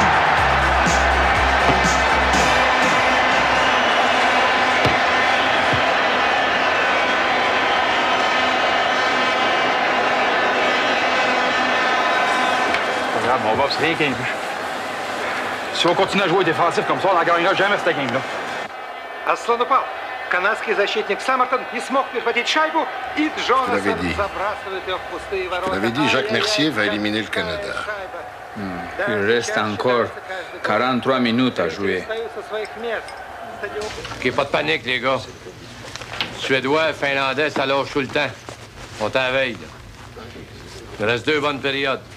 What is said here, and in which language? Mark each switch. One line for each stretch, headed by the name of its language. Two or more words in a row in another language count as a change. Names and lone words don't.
French: Regarde, on va se rien qu'un but. Si on continue à jouer défensif comme ça, on n'en gagnera jamais cette game-là.
Russian: Аслан упал. Канадский защитник Саммертон не смог перехватить шайбу, и Джонатан забрасывает ее в пустые ворота.
French: Vous l'avez dit, Jacques Mercier va éliminer le Canada. Il reste encore 43 minutes à jouer. OK, pas de panique, les gars. Suédois, Finlandais, ça lâche tout le temps. On est à la veille, là. Il reste 2 bonnes périodes.